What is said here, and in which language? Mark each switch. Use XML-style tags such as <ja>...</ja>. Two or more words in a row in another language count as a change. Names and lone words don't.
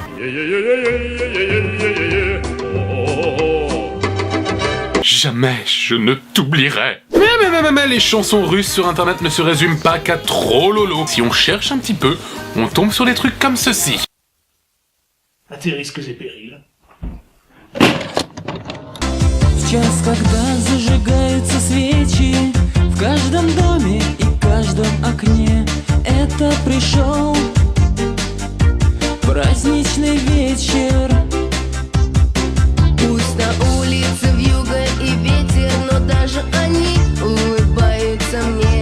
<fr>Jamais je ne t'oublierai. Mais les chansons russes sur internet ne se résument pas qu'à trop lolo. Si on cherche un petit peu, on tombe sur des trucs comme ceci. À tes risques et périls.</fr> <ru>В час, когда зажигаются свечи в каждом доме и каждом окне, это пришел праздничный вечер. Пусть на улице вьюга и ветер, но даже они улыбаются мне.</ru>